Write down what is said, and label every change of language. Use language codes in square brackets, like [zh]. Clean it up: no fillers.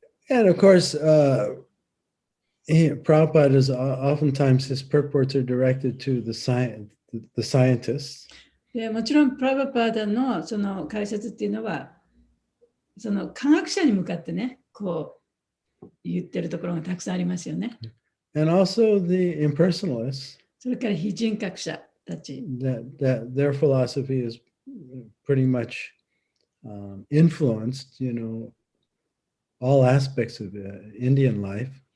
[en] And of course, Prabhupada is oftentimes his purports are directed to the scientists. [ja] でもちろんプラバパーダのその解説っていうのはその科学者に向かってねこう言ってるところがたくさんありますよね。 [en] And also the impersonalists, [ja] それから非人格者たち。 [en] that their philosophy is pretty much influenced, all aspects of Indian life.